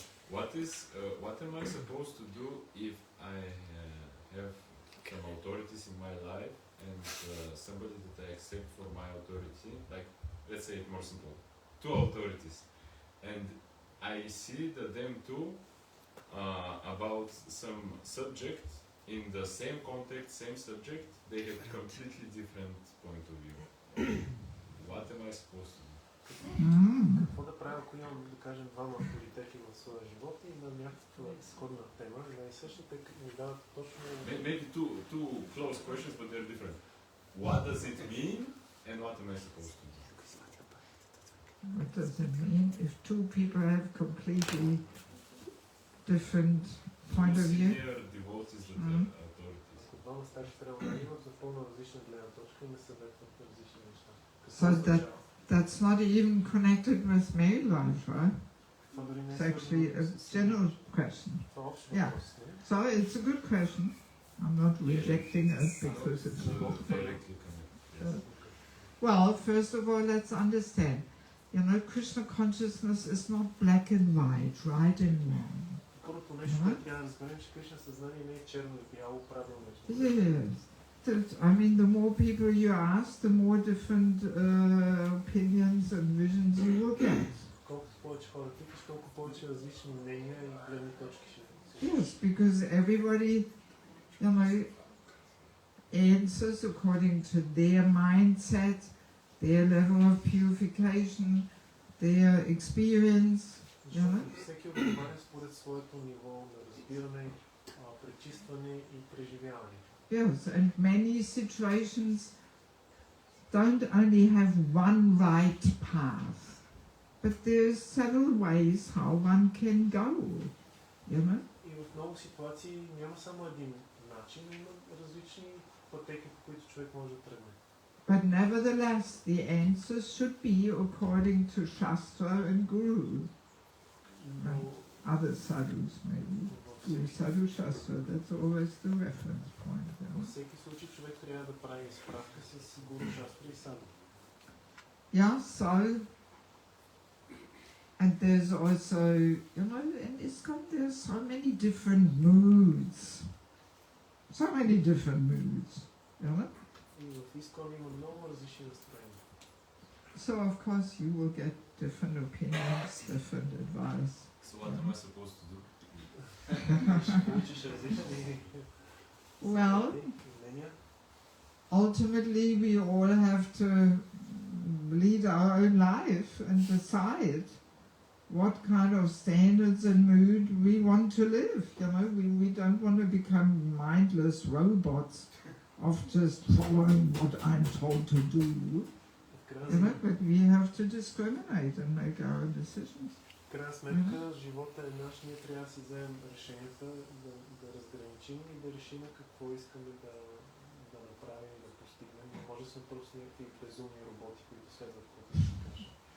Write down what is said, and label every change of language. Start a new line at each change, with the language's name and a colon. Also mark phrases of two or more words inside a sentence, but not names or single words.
English: What am I supposed to do if I have some authorities in my life and somebody that I accept for my authority, like, let's say it more simple, 2 authorities, and I see that them two about some subject in the same context, same subject, they have completely different point of view. What am I supposed to do?
Bulgarian: Какво да правя, ако имам, да кажем, двама авторитети в своя живот и на някаква сходна тема, и на същата, тъй като ми дават точно...
English: Maybe two close questions, but they're different. What does it mean, and what am I supposed to do? What does it mean if 2 people have completely different point of view? Senior devotees that are authorities.
Bulgarian: Ако двама старши трябва да имат за пълно различна гледна точка и ме съветват на различни неща.
English: So that's not even connected with married life, right? It's actually a general question. Yeah. So it's a good question. I'm not rejecting it because it's Not directly connected. Yes. well, first of all, let's understand. You know, Krishna consciousness is not black and white, right and wrong.
Bulgarian: Първото нещо, което трябва да разберем, че Кришна съзнание не е черно и бяло, правилно нещо.
English: Yes. I mean, the more people you ask, the more different opinions and visions you will get.
Bulgarian: Колкото повече хора питаш, толкова повече различни мнения и гледни точки ще
English: Yes, because everybody, you know, answers according to their mindset, their level of purification, their experience.
Bulgarian: Защото всеки отговаря според своето ниво на разбиране, пречистване и преживяване.
English: Yes, and many situations don't only have one right path, but there's several ways how one can go, you know?
Bulgarian: И в много ситуации няма само един начин, има различни пътеки, по които човек може да тръгне.
English: But nevertheless, the answer should be according to Shastra and Guru.
Bulgarian: Но
English: Other sadhus maybe. Guru Sadhu Shastra, that's always the reference point.
Bulgarian: във всеки случай човек трябва да прави справка с Гуру Шастра и Саду.
English: Yeah, so, and there's also, you know, in ISKCON there's so many different moods. So many different moods, you know?
Bulgarian: И в Искон има много различни настроения.
English: So of course you will get different opinions, different advice. So what am I supposed to do?
Bulgarian: Получиш различни
English: Well,
Bulgarian: мнения.
English: ultimately we all have to lead our own life and decide what kind of standards and mood we want to live. You know, we don't want to become mindless robots of just following what I'm told to do. You know, but we have to discriminate and make our own decisions.
Bulgarian: В крайна сметка, живота е наш, ние трябва да си вземем решенията, да разграничим и да решим какво искаме да направим и да постигнем. Не може да сме просто някакви безумни роботи, които следват каквото ще кажа.